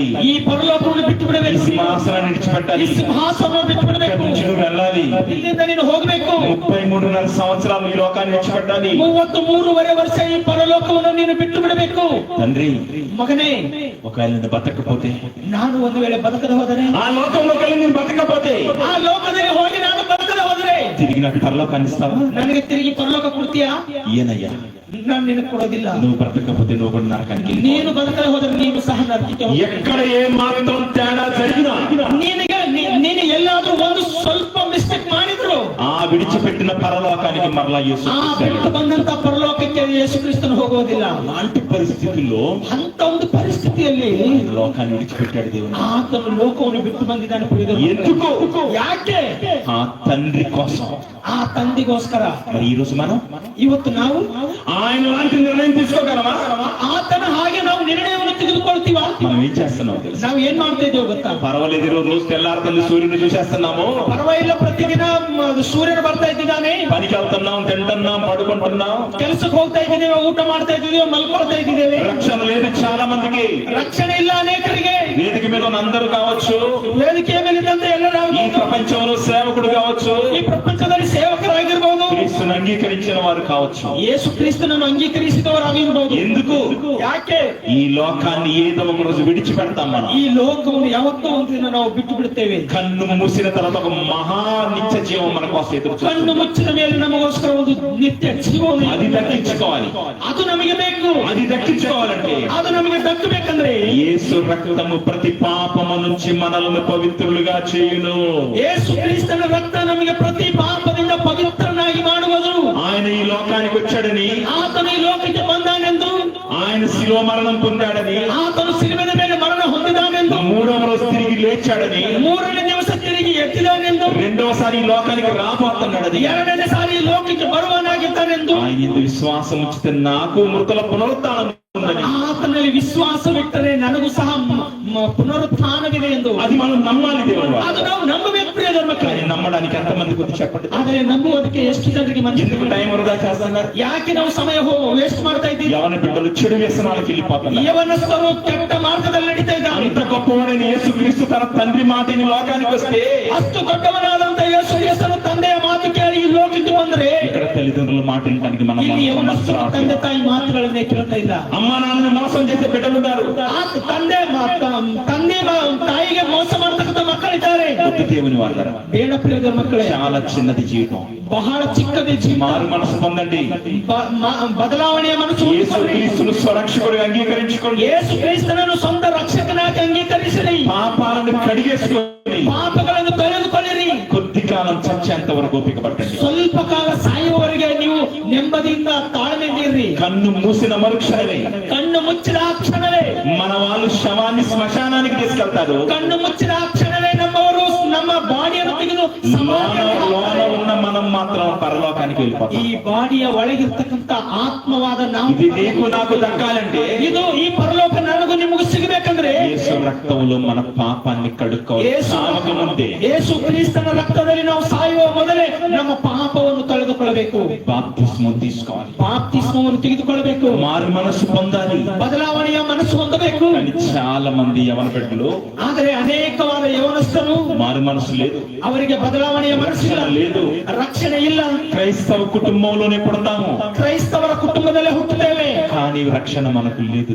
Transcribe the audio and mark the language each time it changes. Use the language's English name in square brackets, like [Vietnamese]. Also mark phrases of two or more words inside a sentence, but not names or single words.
[Kannada] ಈ ಪರಲೋಕವನ್ನು ಬಿಟ್ಟು [Telugu] ఈ [Kannada] ಬಿಡಬೇಕು, [Telugu] సింహాసనాన్ని విడిచిపెట్టాలి, [Kannada] ಈ ಸಿಂಹಾಸನವನ್ನು ಬಿಟ್ಟು ಬಿಡಬೇಕು, [Telugu] నువ్వు వెళ్ళాలి. [Kannada] ಇಲ್ಲಿಂದ ನೀನು ಹೋಗಬೇಕು. [Telugu] 33.5 సంవత్సరాలు ఈ లోకాన్ని విడిచిపెట్టాలి. [Kannada] 33.5 ವರ್ಷ ಈ ಪರಲೋಕವನ್ನು ನೀನು ಬಿಟ್ಟು ಬಿಡಬೇಕು. [Telugu] తండ్రి [Kannada] ಮಗನೇ, [Telugu] ఒకవేళ నేను బతకపోతే, [Kannada] ನಾನು ಒಂದು ವೇಳೆ ಬದುಕದೆ ಹೋದರೆ, [Telugu] ఆ లోకంలోకి వెళ్ళి నేను బతకపోతే, [Kannada] ಆ ಲೋಕದಲ್ಲಿ ಹೋಗಿ ನಾನು ಬದುಕದೆ ಹೋದರೆ [Telugu] తిరిగి నాకు పరలోకాన్ని ఇస్తావా? [Kannada] ನನಗೆ ತಿರುಗಿ ಪರಲೋಕ ಕೊಡ್ತೀಯಾ? [Telugu] ఈయనయ్యా, [Kannada] ನಾನು ನಿನಗೆ ಕೊಡೋದಿಲ್ಲ. [Telugu] నువ్వు బ్రతకపోతే నువ్వు కూడా నరకానికి వెళ్ళిపో. [Kannada] ನೀನು ಬದುಕದೆ ಹೋದರೆ ನೀನು ಸಹ ನರಕಕ್ಕೆ ಹೋಗ್ತೀಯ. [Telugu] ఎక్కడ ఏ మాత్రం తేడా జరిగినా, [Kannada] ನೀನು ಎಲ್ಲಾದ್ರೂ ಒಂದು ಸ್ವಲ್ಪ ಮಿಸ್ಟೇಕ್ ಮಾಡಿದ್ರು, [Telugu] ఆ విడిచిపెట్టిన పరలోకానికి మరలా యేసు [Kannada] ಆ ಬಿಟ್ಟು ಬಂದಂತ ಪರಲೋಕಕ್ಕೆ ಯೇಸು ಕ್ರಿಸ್ತನು ಹೋಗೋದಿಲ್ಲ. [Telugu] అలాంటి పరిస్థితుల్లో [Kannada] ಅಂತ ಒಂದು ಪರಿಸ್ಥಿತಿಯಲ್ಲಿ [Telugu] లోకాన్ని విడిచిపెట్టాడు దేవుడు. [Kannada] ಆತನು ಲೋಕವನ್ನು ಬಿಟ್ಟು ಬಂದಿದ್ದಾನೆ. ಪ್ರಿಯರೇ, [Telugu] ఎందుకు? [Kannada] ಯಾಕೆ? [Telugu] ఆ తండ్రి కోసం. [Kannada] ಆ ತಂದೆಗೋಸ್ಕರ. [Telugu] మరి ఈ రోజు మనం [Kannada] ಇವತ್ತು ನಾವು [Telugu] ఆయన లాంటి నిర్ణయం తీసుకోగలమా? [Kannada] ಆತನ ಹಾಗೆ ನಾವು ನಿರ್ಣಯವನ್ನು ತೆಗೆದುಕೊಳ್ತೀವ? [Telugu] మనం ఏం చేస్తున్నాం తెలుసా? [Kannada] ನಾವು ಏನ್ ಮಾಡ್ತಾ ಇದ್ದೇವೆ ಗೊತ್ತಾ? [Telugu] పర్వాలేదు, ఈ రోజు తెల్లారుతుంది సూర్యుని చూసేస్తున్నాము, [Kannada] ಪರವಾಗಿಲ್ಲ, ಪ್ರತಿದಿನ ಸೂರ್ಯನು ಬರ್ತಾ ಇದ್ದಾನೆ, [Telugu] పనికి వెళ్తున్నాం, తింటున్నాం, పడుకుంటున్నాం, [Kannada] ಕೆಲಸಕ್ಕೆ ಹೋಗ್ತಾ ಇದ್ದೀವಿ, ಊಟ ಮಾಡ್ತಾ ಇದ್ದೀವಿ, ಮಲ್ಕೊಳ್ತಾ ಇದ್ದೀವಿ. [Telugu] రక్షణ లేదు చాలా మందికి. [Kannada] ರಕ್ಷಣೆ ಇಲ್ಲ ಅನೇಕರಿಗೆ. [Telugu] వేదిక మీద ఉన్న అందరూ కావచ్చు, [Kannada] ವೇದಿಕೆಯ ಮೇಲಿದ್ದಂತೆ ಎಲ್ಲರೂ [Telugu] ఈ ప్రపంచంలో సేవకుడు కావచ్చు, [Kannada] ಈ ಪ್ರಪಂಚದಲ್ಲಿ ಸೇವಕರಾಗಿರ್ಬಹುದು, [Telugu] క్రీస్తుని అంగీకరించిన వారు కావచ్చు, [Kannada] ಯೇಸು ಕ್ರಿಸ್ತನನ್ನು ಅಂಗೀಕರಿಸಿದವರಾಗಿರ್ಬಹುದು. [Telugu] ఎందుకు? [Kannada] ಯಾಕೆ? [Telugu] ఈ లోకాన్ని ఏదో ఒక రోజు విడిచిపెడతాం మనం. [Kannada] ಈ ಲೋಕವನ್ನು ಯಾವತ್ತೋ ಒಂದಿನ ನಾವು ಬಿಟ್ಟು ಬಿಡುತ್ತೇವೆ. [Telugu] కన్ను మూసిన తర్వాత ఒక మహా నిత్య జీవం మన కోసం ఎదురు [Kannada] ಕಣ್ಣು [Telugu] చూస్తుంది. [Kannada] ಮುಚ್ಚಿದ ಮೇಲೆ ನಮಗೋಸ್ಕರ ಒಂದು ನಿತ್ಯ ಜೀವನ [Telugu] అది దక్కించుకోవాలి. [Kannada] ಅದು ನಮಗೆ ಬೇಕು. [Telugu] అది దక్కించుకోవాలంటే [Kannada] ಅದು ನಮಗೆ ದಕ್ಕಬೇಕಂದ್ರೆ [Telugu] యేసు రక్తము ప్రతి పాపము నుంచి మనల్ని పవిత్రులుగా చేయును. [Kannada] ಯೇಸು ಕ್ರಿಸ್ತನ ರಕ್ತ ನಮಗೆ ಪ್ರತಿ ಪಾಪದಿಂದ ಪವಿತ್ರನಾಗಿ ಮಾಡುವುದು. [Telugu] ఆయన ఈ లోకానికి వచ్చాడని, [Kannada] ಆತನು ಈ ಲೋಕಕ್ಕೆ ಬಂದಾನೆಂದು, [Telugu] ఆయన శిలువ మరణం పొందాడని, [Kannada] ಆತನು ಸಿಲುಬೆಯ ಮೇಲೆ ಮರಣ ಹೊಂದಿದಾನೆಂದು, [Telugu] 3వ రోజు తిరిగి లేచాడని, [Kannada] 3ನೇ ದಿವಸ ತಿರುಗಿ ಎದ್ದಿದಾನೆಂದು, [Telugu] రెండోసారి ఈ లోకానికి రాబోతున్నాడని, [Kannada] 2ನೇ ಸಾರಿ ಈ ಲೋಕಕ್ಕೆ ಬರುವನಾಗಿದ್ದಾನೆಂದು, [Telugu] ఆయన యందు విశ్వాసం ఉంచితే నాకు మృతుల పునరుత్థానం ఉందని, [Kannada] ಆತನಲ್ಲಿ ವಿಶ್ವಾಸವಿಟ್ಟರೆ ನನಗೂ ಸಹ ಪುನರುತ್ಥಾನವಿದೆ ಎಂದು [Telugu] అది మనం నమ్మాలి. దేవుడు [Kannada] ಅದು ನಾವು ನಂಬಬೇಕು. ಪ್ರಿಯ ಧರ್ಮಕ್ಕೆ [Telugu] కానీ నమ్మడానికి ఎంతమంది కొద్ది చెప్పండి. [Kannada] ಆದರೆ ನಂಬುವುದಕ್ಕೆ ಎಷ್ಟು ಜನರಿಗೆ [Telugu] ఎందుకు [Kannada] ಮನಸ್ಸು? [Telugu] టైం వృధా చేస్తున్నారు? [Kannada] ಯಾಕೆ ನಾವು ಸಮಯ ವೇಸ್ಟ್ ಮಾಡ್ತಾ ಇದ್ದೀವಿ? [Telugu] యవన బిడ్డలు చెడు వ్యసనాలకు వెళ్ళిపోతున్నారు. [Kannada] ಯವನಸ್ಥರು ಕೆಟ್ಟ ಮಾರ್ಗದಲ್ಲಿ ನಡೀತಾ ಇದ್ದಾರೆ. [Telugu] అంత గొప్పవాడైన యేసు క్రీస్తు తన తండ్రి మాటని లోకానికి వస్తే, [Kannada] ಅಷ್ಟು ದೊಡ್ಡವನಾದಂತ ಯೇಸು ಕ್ರಿಸ್ತನು ತಂದೆಯ ಮಾತು ಕೇಳಿ ಈ ಲೋಕಕ್ಕೆ ಬಂದ್ರೆ, [Telugu] ఇక్కడ తల్లిదండ్రుల మాట వినడానికి మనం [Kannada] ಇಲ್ಲಿ ಯವನಸ್ಥರು ತಂದೆ ತಾಯಿ ಮಾತುಗಳನ್ನೇ ಕೇಳ್ತಾ ಇಲ್ಲ. [Telugu] అమ్మ నాన్నని మోసం చేసే బిడ్డలున్నారు. [Kannada] ತಂದೆ ತಾಯಿಗೆ ಮೋಸ ಮಾಡ್ತಕ್ಕಂಥ ಮಕ್ಕಳಿದ್ದಾರೆ. [Telugu] బుద్ధి దేవుని వాళ్ళరా, [Kannada] ಬೇಡ ಪ್ರಿಯ ಮಕ್ಕಳೇ, [Telugu] చాలా చిన్నది జీవితం. [Kannada] ಬಹಳ ಚಿಕ್ಕದೇ ಜೀವನ. [Telugu] మారు మనసు పొందండి. [Kannada] ಬದಲಾವಣೆಯ ಮನಸ್ಸು. [Telugu] యేసు క్రీస్తును స్వరక్షకుడిగా అంగీకరించుకోండి. [Kannada] ಯೇಸು ಕ್ರಿಸ್ತನನ್ನು ಸ್ವಂತ ರಕ್ಷಕನಾಗಿ ಅಂಗೀಕರಿಸಿರಿ. [Telugu] పాపాలను కడిగేసుకొని [Kannada] ಪಾಪಗಳನ್ನು ತೊಳೆದುಕೊಳ್ಳಿರಿ. [Telugu] కొద్ది కాలం చచ్చేంత వరకు ఓపిక పట్టండి. [Kannada] ಸ್ವಲ್ಪ ಕಾಲ ಸಾಯುವವರೆಗೆ ನೀವು ನೆಮ್ಮದಿಯಿಂದ ತಾಳ್ಮೆಯಿಂದಿರ್ರಿ. [Telugu] కన్ను మూసిన మరుక్షణమే [Kannada] ಕಣ್ಣು ಮುಚ್ಚಿದ ಆ ಕ್ಷಣವೇ [Telugu] మన వాళ్ళు శవాన్ని శ్మశానానికి తీసుకెళ్తారు. [Kannada] ಕಣ್ಣು ಮುಚ್ಚಿದ ಆ ಕ್ಷಣವೇ ನಮ್ಮವರು ನಮ್ಮ ಬಾಡಿಯನ್ನು ತೆಗೆದು [Telugu] లోన ఉన్న మనం మాత్రం పరలోకానికి వెళ్ళిపోతాం. [Kannada] ಈ ಬಾಡಿಯ ಒಳಗಿರ್ತಕ್ಕಂಥ ಆತ್ಮವಾದ ನಾವು, [Telugu] ఇది నీకు నాకు దక్కాలంటే, [Kannada] ಇದು ಈ ಪರಲೋಕ ನನಗೂ ನಿಮಗೂ ಸಿಗಬೇಕಂದ್ರೆ [Telugu] యేసు రక్తంలో మన పాపాన్ని కడుక్కోవాలి. యేసు సావక ముందే [Kannada] ಯೇಸು ಕ್ರಿಸ್ತನ ರಕ್ತದಲ್ಲಿ ನಾವು ಸಾಯುವ ಮೊದಲೇ ನಮ್ಮ ಪಾಪವನ್ನು ತೆಗೆದುಕೊಳ್ಳಬೇಕು. [Telugu] ಬಾಪ್ತಿಸ್ಮ తీసుకోవాలి. [Kannada] ಬಾಪ್ತಿಸ್ಮವನ್ನು ತೆಗೆದುಕೊಳ್ಳಬೇಕು. [Telugu] మారు మనసు పొందాలి. [Kannada] ಬದಲಾವಣೆಯ ಮನಸ್ಸು ಹೊಂದಬೇಕು. [Telugu] కానీ చాలా మంది యవన బిడ్డలు [Kannada] ಆದರೆ ಅನೇಕವಾದ ಯೌವನಸ್ಥರು [Telugu] మారు మనసు లేదు, [Kannada] ಅವರಿಗೆ ಬದಲಾವಣೆಯ ಮನಸ್ಸಿಲ್ಲ, [Telugu] లేదు, [Kannada] ರಕ್ಷಣೆ ಇಲ್ಲ. [Telugu] క్రైస్తవ కుటుంబంలోనే పుడతాము, [Kannada] ಕ್ರೈಸ್ತವರ ಕುಟುಂಬದಲ್ಲೇ ಹುಟ್ಟುತ್ತೇವೆ, [Telugu] కానీ రక్షణ మనకు లేదు.